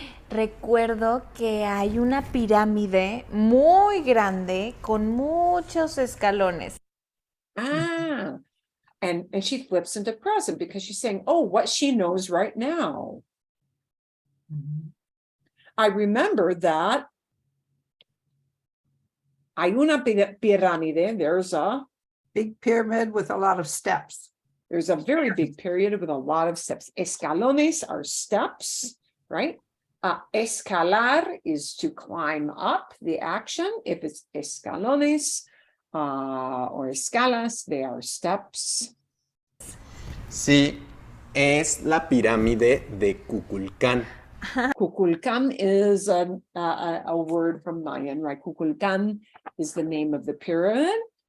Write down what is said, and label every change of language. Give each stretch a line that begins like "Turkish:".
Spanish: Recuerdo que hay una pirámide muy grande con muchos escalones.
English: And she flips into present because she's saying, oh, what she knows right now. Mhm. I remember that
Spanish: hay una pirámide.
English: There's a Big pyramid with a lot of steps. There's a very big period with a lot of steps. Escalones are steps, right? Escalar is to climb up, the action. If it's escalones or escalas, they are steps.
Spanish: Sí, es la pirámide de Kukulcán.
English: Kukulcán is a word from Mayan, right? Kukulcán is the name of the pyramid.